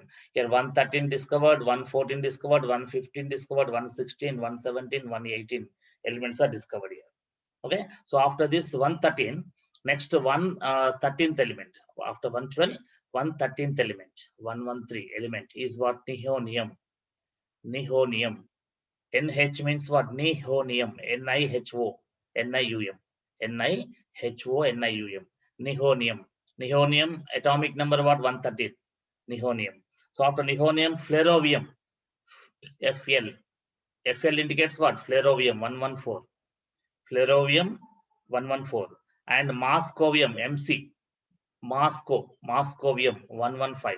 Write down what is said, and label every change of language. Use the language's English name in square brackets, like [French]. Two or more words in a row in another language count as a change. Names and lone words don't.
[English] Here 113 discovered, 114 discovered, 115 discovered, 116, 117, 118 elements are discovered here. Okay. So after this 113, next 13th element. After 112, 113th element, 113 element is what? Nihonium. Nihonium. NH means what? Nihonium. NiHO. NiUM. NiHO. NiUM. Nihonium. Nihonium atomic number what? 113. Nihonium. So after nihonium, flerovium. FL. FL indicates what? Flerovium 114. Flerovium 114. And moscovium, MC. Moscovium 115.